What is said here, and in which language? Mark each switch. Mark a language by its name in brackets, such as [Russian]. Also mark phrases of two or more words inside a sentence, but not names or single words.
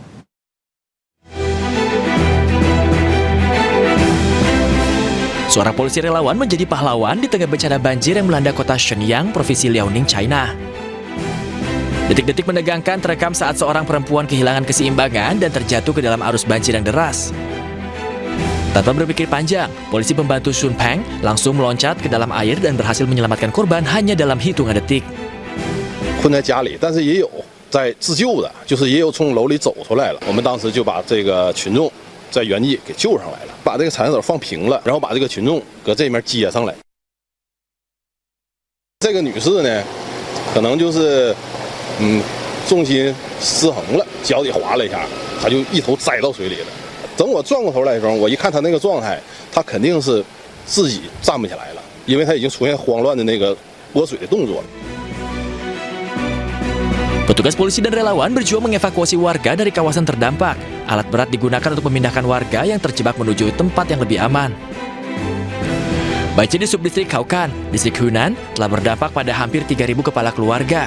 [Indonesian] Seorang polisi relawan menjadi pahlawan di tengah bencana banjir yang melanda kota Shenyang, Provinsi Liaoning, China. Detik-detik menegangkan terekam saat seorang perempuan kehilangan keseimbangan dan terjatuh ke dalam arus banjir yang deras. Tanpa berpikir panjang, polisi pembantu Sun Peng langsung meloncat ke dalam air dan berhasil menyelamatkan korban hanya dalam hitungan detik. [Chinese] 困在家里，但是也有在自救的，就是也有从楼里走出来了。我们当时就把这个群众在原地给救上来了，把这个铲子放平了，然后把这个群众搁这面接上来。这个女士呢，可能就是重心失衡了，脚底滑了一下，她就一头栽到水里了。等我转过头来的时候，我一看她那个状态，她肯定是自己站不起来了，因为她已经出现慌乱的那个拨水的动作了。 [Indonesian] Petugas polisi dan relawan berjuang mengevakuasi warga dari kawasan terdampak. Alat berat digunakan untuk memindahkan warga yang terjebak menuju tempat yang lebih aman. Banjir di subdistrik Kaokan, distrik Hunan, telah berdampak pada hampir 3.000 kepala keluarga.